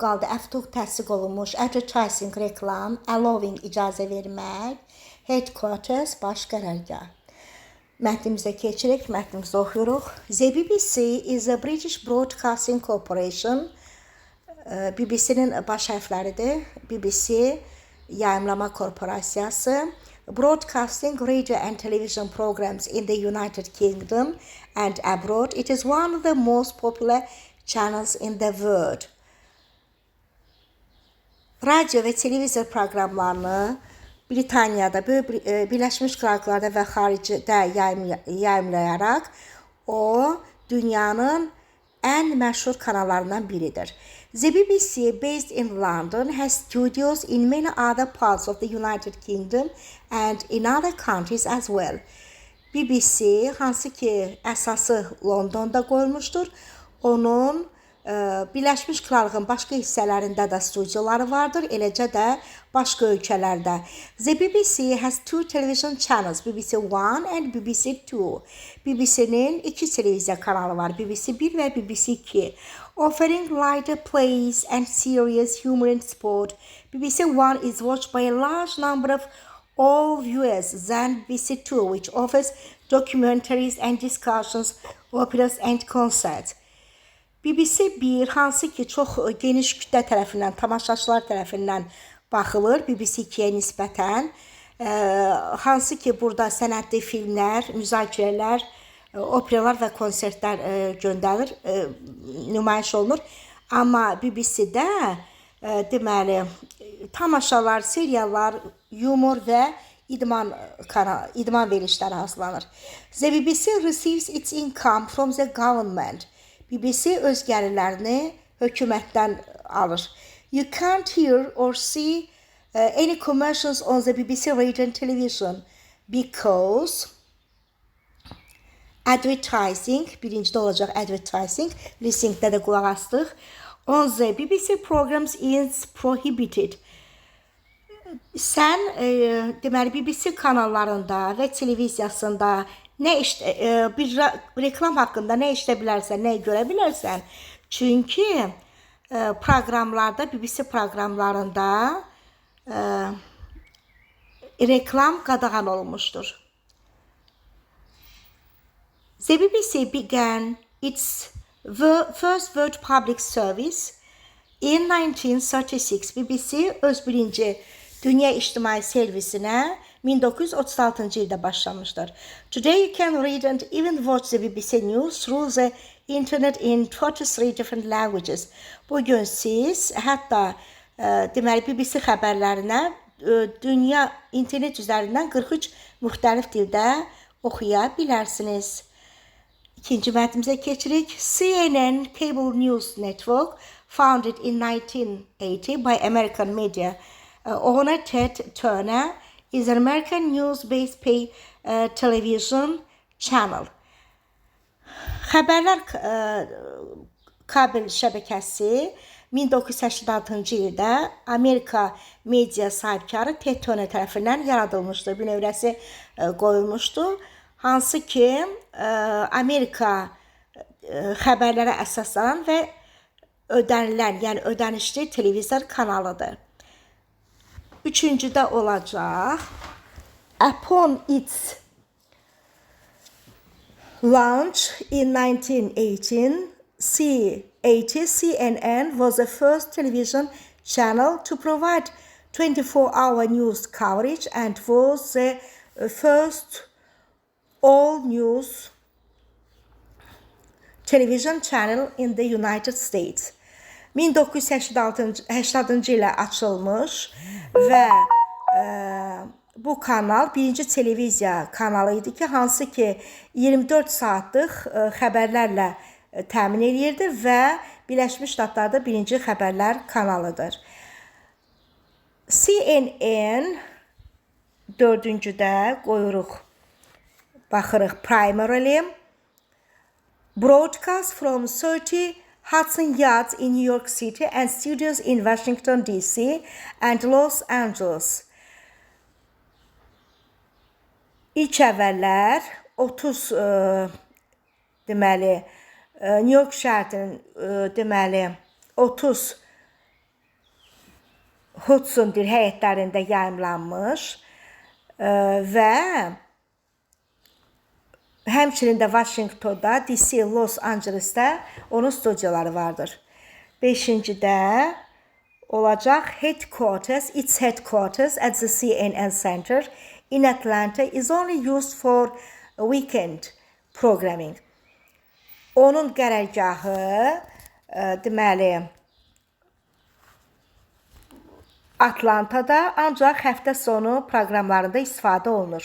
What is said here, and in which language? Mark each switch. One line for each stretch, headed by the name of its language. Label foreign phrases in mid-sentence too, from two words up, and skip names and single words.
Azerbaijani: qaldı, F2 təsdiq olunmuş, advertising, reklam, allowing, icazə vermək, headquarters, baş qərargah. Mətnimizə keçirik, mətnimizi oxuyuruq.
English: The BBC is a British Broadcasting Corporation.
Azerbaijani: BBC-nin baş hərfləridir. BBC Yayımlama Korporasiyası.
English: Broadcasting radio and television programs in the United Kingdom and abroad. It is one of the most popular channels in the world.
Azerbaijani: Radio və televizor proqramlarını Britaniyada, Birləşmiş Krallıqlarda və xaricdə yayımlayaraq o dünyanın ən məşhur kanallarından biridir.
English: The BBC, based in London, has studios in many other parts of the United Kingdom and in other countries as well.
Azerbaijani: BBC, hansı ki əsası Londonda qoyulmuşdur, onun Birləşmiş Krallığın başqa hissələrində də studiyaları vardır, eləcə də başqa ölkələrdə.
English: The BBC has two television channels, BBC One and BBC Two.
Azerbaijani: BBC-nin iki televiziya kanalı var, BBC 1 və BBC 2.
English: Offering lighter plays and serious humor and sport, BBC One is watched by a large number of all viewers than BBC Two, which offers documentaries and discussions, operas and concerts.
Azerbaijani: BBC 1 hansı ki çox geniş kütlə tərəfindən, tamaşaçılar tərəfindən baxılır, BBC 2-yə nisbətən. Hansı ki burada sənədli filmlər, müzakirələr, operalar və konsertlər göndərilir, nümayiş olunur. Amma BBC-də deməli tamaşalar, seriallar, yumor və idman verilişləri hazırlanır.
English: The BBC receives its income from the government.
Azerbaijani: BBC öz gəlirlərini hökumətdən alır.
English: You can't hear or see any commercials on the BBC radio and television because advertising,
Azerbaijani: birincidə olacaq advertising, listeningdə də qulaq asdıq.
English: On the BBC programs is prohibited.
Azerbaijani: Sən deməli BBC kanallarında və televiziyasında bir reklam haqqında nə işlə bilərsən, nə görə bilərsən? Çünki proqramlarda, BBC proqramlarında reklam qadağan olunmuşdur.
English: The BBC began its first world public service in 1936.
Azerbaijani: BBC öz birinci dünya ictimai servisinə 1936-cı ildə başlamışdır.
English: Today you can read and even watch the BBC News through the internet in 23 different languages.
Azerbaijani: Bugün siz hətta deməli BBC xəbərlərinə dünya internet üzərindən 43 müxtəlif dildə oxuya bilərsiniz. İkinci mətnimizə keçirik.
English: CNN Cable News Network, founded in 1980 by American media owner Ted Turner, is an American news-based pay television channel.
Azerbaijani: Xəbərlər kabel şəbəkəsi 1986-cı ildə Amerika media sahibkarı Ted Turner tərəfindən yaradılmışdır. Bir növrəsi qoyulmuşdur. Hansı ki Amerika xəbərlərə əsaslanan və ödənilən, yəni ödənişli televizor kanalıdır. Üçüncüdə olacaq.
English: Upon its launch in 1980, CNN was the first television channel to provide 24-hour news coverage and was the first all-news television channel in the United States.
Azerbaijani: 1980-cı ilə açılmış və bu kanal birinci televiziya kanalı idi ki, hansı ki 24 saatlıq xəbərlərlə təmin edirdi və Birləşmiş Ştatlarda birinci xəbərlər kanalıdır. CNN dördüncüdə qoyuruq, baxırıq primarily.
English: Broadcast from 30 Hudson Yards in New York City and studios in Washington, D.C. and Los Angeles.
Azerbaijani: İlk əvvəllər 30 deməli New York şəhərinin deməli 30 Hudson həyətlərində yayımlanmış və həmçinin də Washingtonda, D.C. Los Angelesdə onun studiyaları vardır. 5-cidə olacaq
English: its headquarters at the CNN Center in Atlanta is only used for weekend programming.
Azerbaijani: Onun qərargahı deməli Atlanta'da ancaq həftə sonu proqramlarında istifadə olunur.